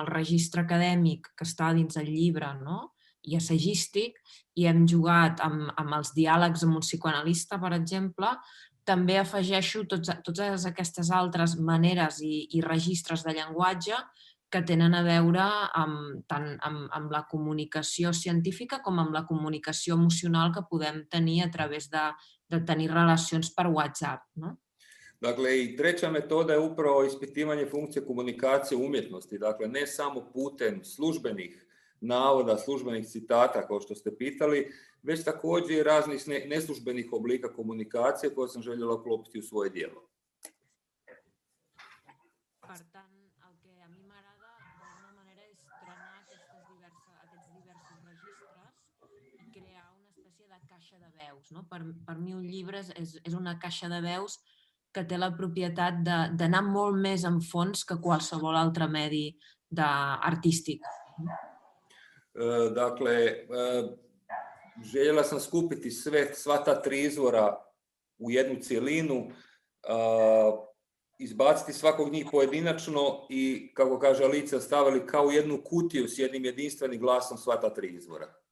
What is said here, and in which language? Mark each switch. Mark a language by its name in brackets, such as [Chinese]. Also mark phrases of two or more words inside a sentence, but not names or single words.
[Catalan] el registre acadèmic que està dins el llibre, no?, i assagístic, i hem jugat amb els diàlegs amb un psicoanalista, per exemple, també afegeixo totes aquestes altres maneres i registres de llenguatge que tenen a veure tant amb la comunicació científica com amb la comunicació emocional que podem tenir a través de tenir relacions per WhatsApp, no? [Croatian] Dakle, i treća metoda je upravo ispitivanje funkcije komunikacije umjetnosti. Dakle, ne samo putem službenih navoda, službenih citata, kao što ste pitali, već također i raznih neslužbenih oblika komunikacije koje sam željela uklopiti u svoje djelo. [Catalan] Per tant, el que a mi m'agrada d'alguna manera és trenar aquests diversos registres i crear una espècie de caixa de veus, no? Per mi un llibre és una caixa de veus que té la propietat d'anar molt més en fons que qualsevol altre medi artístic. [Croatian] Dakle, željela sam skupiti sva ta 3 izvora u jednu cjelinu, izbaciti svakog njih pojedinačno i, kako kaže Alicija, stavili kao jednu kutiju s jednim jedinstvenim glasom sva ta 3 izvora.